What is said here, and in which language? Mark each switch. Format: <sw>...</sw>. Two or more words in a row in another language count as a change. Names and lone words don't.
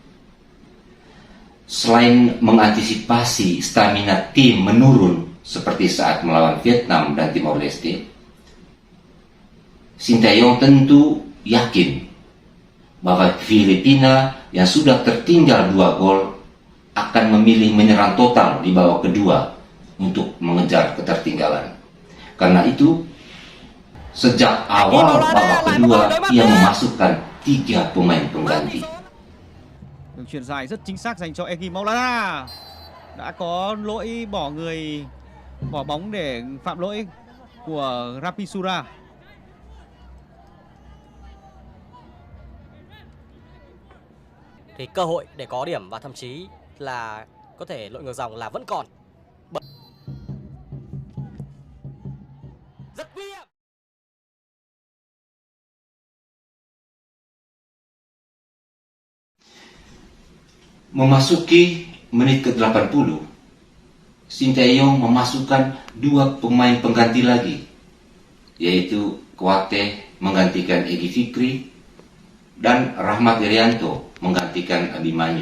<id>Selain mengantisipasi stamina tim menurun seperti saat melawan Vietnam dan Timor Leste, Sinteyong tentu yakin bahwa Filipina yang sudah tertinggal 2 gol akan memilih menyerang total di babak kedua untuk mengejar ketertinggalan. Karena itu, sejak awal babak kedua ia memasukkan 3 pemain pengganti.</id> <vi>Đường chuyền dài rất chính xác dành cho Egy Maulana. Đã có lỗi bỏ bóng để phạm lỗi của Rapisura. Thì cơ hội để có điểm và thậm chí là có thể lội ngược dòng là vẫn còn. Rất nguy hiểm.</vi> <id>Memasuki menit ke-80, Sinteyong memasukkan 2 pemain pengganti lagi, yaitu Kouyaté menggantikan Egy Fikri dan Rahmat Irianto menggantikan Abimanyu.</id>